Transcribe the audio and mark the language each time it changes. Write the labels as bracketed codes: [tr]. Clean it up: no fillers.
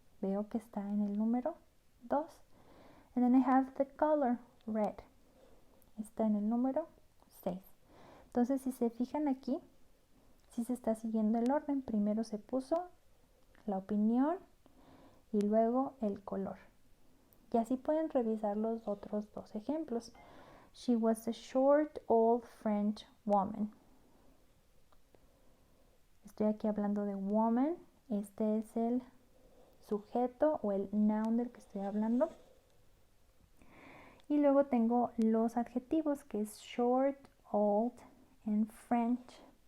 [es] Veo que está en el número 2. [en] And then I have the color red. [es] Está en el número 6. Entonces, si se fijan aquí, si se está siguiendo el orden. Primero se puso la opinión y luego el color. Y así pueden revisar los otros dos ejemplos. [en] She was a short, old French woman. [es] Estoy aquí hablando de woman. Este es el sujeto o el noun del que estoy hablando. Y luego tengo los adjetivos, que es [en] short, old and French.